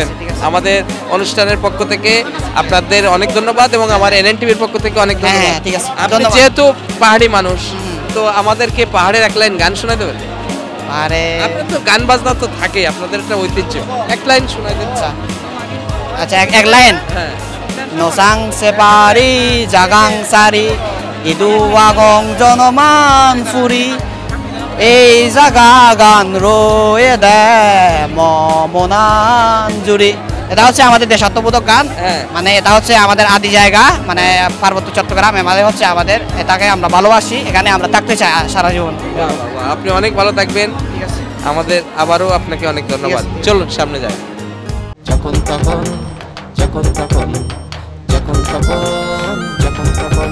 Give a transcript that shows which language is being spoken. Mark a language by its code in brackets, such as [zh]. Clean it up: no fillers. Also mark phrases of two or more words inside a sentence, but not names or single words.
[bn] আমাদের অনুষ্ঠানের পক্ষ থেকে আপনাদের অনেক ধন্যবাদ এবং আমার এনএনটিভির পক্ষ থেকে অনেক ধন্যবাদ। হ্যাঁ, ঠিক আছে, আপনি ধন্যবাদ। যেহেতু পাহাড়ি মানুষ, তো আমাদেরকে পাহাড়ের এক লাইন গান শোনাই দেবেন? আরে আপনার তো গান বাজনা তো থাকে, আপনাদের একটা ঐতিহ্য, এক লাইন শোনাই দেন। আচ্ছা, এক লাইন। হ্যাঁ, [ccp] Nosang separi jagang sari idu wagong jonoman furi ei jaga gan roye de momonan juri। [bn] এটা হচ্ছে আমাদের দেশাত্মবোধক গান। হ্যাঁ। মানে এটা হচ্ছে আমাদের আদি জায়গা, মানে পার্বত্য চট্টগ্রাম, আমাদের হচ্ছে আমাদের এটাকে আমরা ভালোবাসি, এখানে আমরা থাকতে চাই সারা জীবন। বাহ, বাহ, বাহ। আপনি অনেক ভালো থাকবেন। আমাদের আবারও আপনাকে অনেক ধন্যবাদ। চলুন সামনে যাই। যখন তখন যখন তখন যখন তখন যখন তখন।